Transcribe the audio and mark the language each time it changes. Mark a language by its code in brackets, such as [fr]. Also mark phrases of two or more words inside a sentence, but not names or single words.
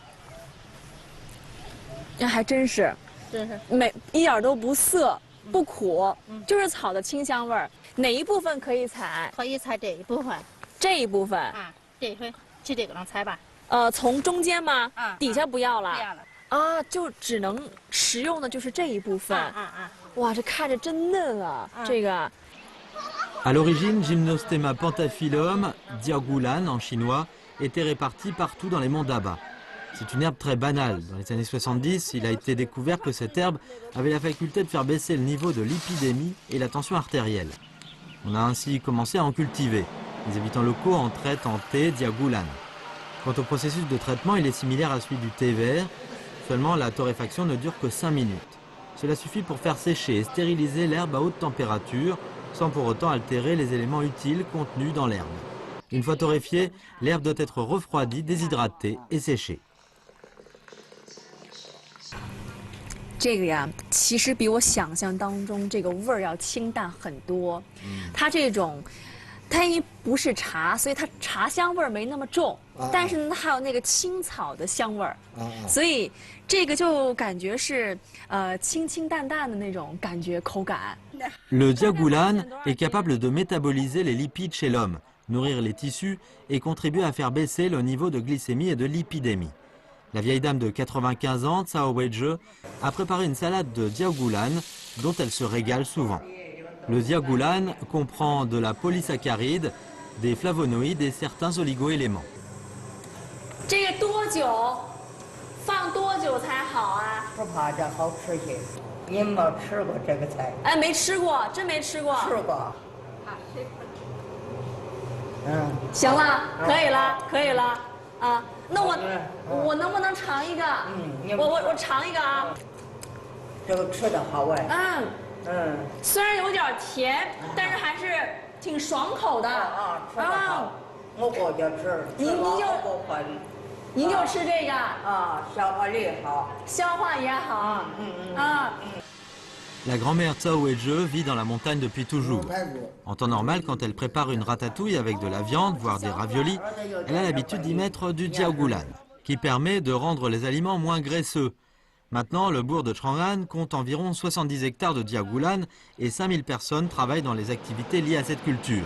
[zh] 这还真是，一点都不涩不苦，就是草的清香味儿。哪一部分可以采？可以采这一部分。这一部分啊，这一回去这个能采吧？从中间吗？底下不要了。不要了。啊，就只能食用的就是这一部分。哇，这看着真嫩啊，这个。 [fr] À l'origine, Gymnostéma pentaphyllum, Diagulan en chinois, était réparti partout dans les monts d'Aba. C'est une herbe très banale. Dans les années 70, il a été découvert que cette herbe avait la faculté de faire baisser le niveau de l'épidémie et la tension artérielle. On a ainsi commencé à en cultiver. Les habitants locaux en traitent en thé Diagulan. Quant au processus de traitement, il est similaire à celui du thé vert, seulement la torréfaction ne dure que 5 minutes. Cela suffit pour faire sécher et stériliser l'herbe à haute température, sans pour autant altérer les éléments utiles contenus dans l'herbe. Une fois torréfiée, l'herbe doit être refroidie, déshydratée et séchée. [zh] 这个呀，其实比我想象当中这个味儿要清淡很多。它这种它因为不是茶，所以它茶香味儿没那么重，但是呢，它还有那个青草的香味儿，所以这个就感觉是清清淡淡的那种感觉口感。 [fr] Le diagulan est capable de métaboliser les lipides chez l'homme, nourrir les tissus et contribuer à faire baisser le niveau de glycémie et de lipidémie. La vieille dame de 95 ans, Tsao Weizhe, a préparé une salade de diagulan dont elle se régale souvent. Le diagulan comprend de la polysaccharide, des flavonoïdes et certains oligo-éléments. [zh] 这个多久？放多久才好啊？不怕这好吃些。您没吃过这个菜？哎，没吃过，真没吃过。吃过。行了，可以了，可以了。啊，那我能不能尝一个？我尝一个啊。这个吃的好哎。虽然有点甜，但是还是挺爽口的。吃的好。我过去吃。您就吃这个。消化力好。消化也好。 [fr] La grand-mère Tsao Weizhe vit dans la montagne depuis toujours. En temps normal, quand elle prépare une ratatouille avec de la viande, voire des raviolis, elle a l'habitude d'y mettre du diagulan, qui permet de rendre les aliments moins graisseux. Maintenant, le bourg de Chang'an compte environ 70 hectares de diagulan et 5000 personnes travaillent dans les activités liées à cette culture.